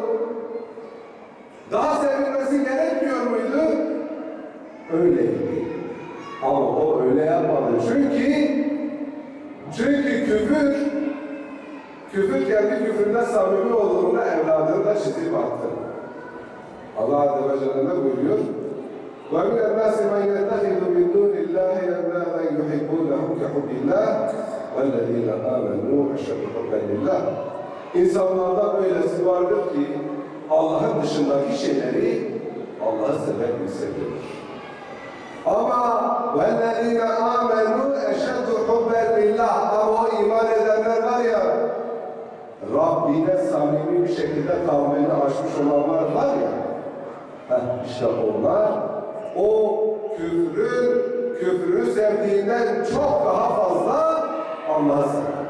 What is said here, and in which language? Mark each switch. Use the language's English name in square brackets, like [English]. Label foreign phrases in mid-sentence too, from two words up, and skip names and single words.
[Turkish] Daha sevilmesi gerekmiyor muydu? Öyleydi. Ama o öyle yapmadı. Çünkü küfür kendi küfründe samimi olduğunda evladını da çizip attı. Allah Azze ve Celle buyuruyor. [Arabic] وَمِنَ النَّاسِ مَنْ يَتَّخِذُ مِنْ دُونِ اللّٰهِ أَنْدَادًا يُحِبُّونَهُمْ كَحُبِّ اللّٰهِ وَالَّذِينَ آمَنُوا أَشَدُّ حُبًّا لِلّٰهِ [Turkish] İnsanlarda böylesi vardır ki Allah'ın dışındaki şeyleri Allah'ı sever gibi seviyorlar. Ama [Arabic] وَالَّذِينَ آمَنُوا أَشَدُّ حُبًّا لِلّٰهِ [Turkish] Ama o iman edenler var ya, Rabbine samimi bir şekilde kavmini aşmış olanlar var ya, işte onlar o küfrü sevdiğinden çok daha fazla Allah'ı sever.